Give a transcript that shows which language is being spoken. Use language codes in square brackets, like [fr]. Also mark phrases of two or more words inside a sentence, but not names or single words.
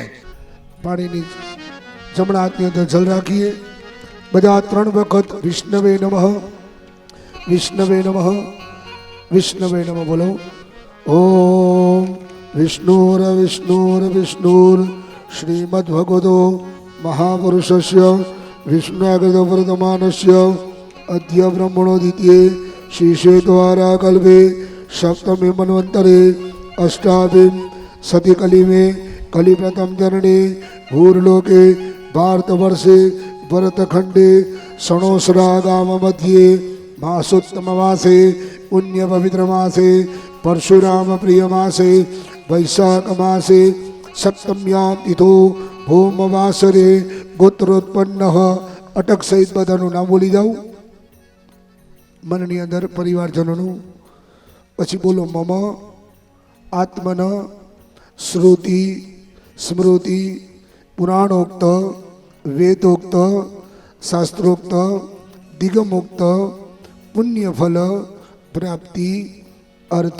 [gu] પાણીની જમણા હાથની અંદર જલ રાખીએ. બધા 3 વખત વિષ્ણવે નમઃ વિષ્ણવે નમઃ વિષ્ણવે નમઃ બોલો. [sa] ओम विष्णुर विष्णुर विष्णुर श्रीमद्भगवतो महापुरुषस्य विष्णुवर्धमानस्य अद्य ब्रह्मणोदित्ये श्रीश्वेतवारा कल्पे सप्तमे मन्वन्तरे अष्टाविं सतिकलिमे कलिप्रथम चरणे भूर्लोके भारतवर्षे भरतखण्डे सणोसरा गाम मध्ये मासोत्तममासे पुण्यपवित्रमासे परशुराम प्रियमासे वैशाखमासे सप्तम्यां तिथो भौमवासरे गोत्रोत्पन्न अटक सहित [gu] બધાનું નામ બોલી જાઉં મનની અંદર પરિવારજનોનું. પછી બોલો [sa] मम आत्मन श्रुति स्मृति पुराणोक्त वेदोक्त शास्त्रोक्त दिगमोक्त पुण्यफल प्राप्ति अर्थ